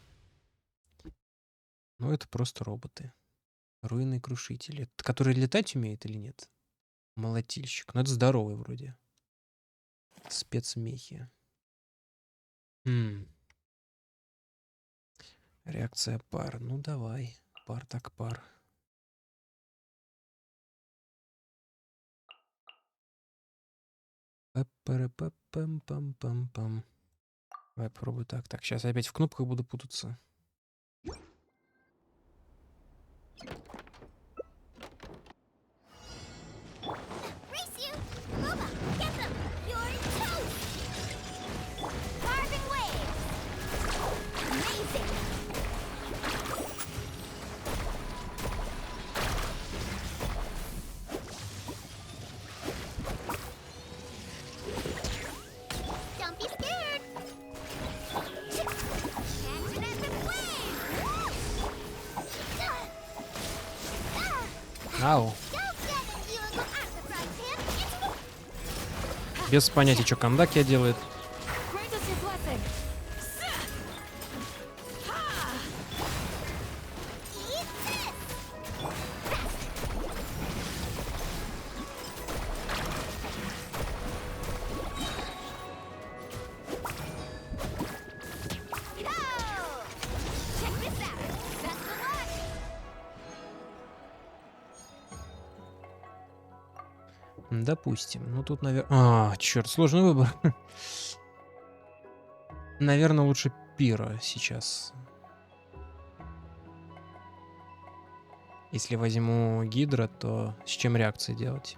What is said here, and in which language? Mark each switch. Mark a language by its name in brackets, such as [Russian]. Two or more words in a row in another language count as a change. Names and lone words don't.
[Russian] Ну, это просто роботы. Руины крушители. Которые летать умеют или нет? Молотильщик. Ну, это здоровый вроде. Спецмехи. Реакция пар. Ну, давай. Пар так пар. Пам-пам-пам-пам-пам. Давай попробую так. Так, сейчас опять в кнопках буду путаться. [English] Race you! Move up! Get them! You're toast! Carving waves! Amazing! Don't be scared! Catch it as it flames! Ау. Don't get it, you little octopus pimp! [Russian] Без понятия, что Кандакия делает. [English] Grant us your blessing! Eat this! Go! Check this out! Best of luck! [Russian] Допустим. Ну тут, наверное... черт, сложный выбор. Наверное, лучше пира сейчас. Если возьму гидра, то с чем реакции делать?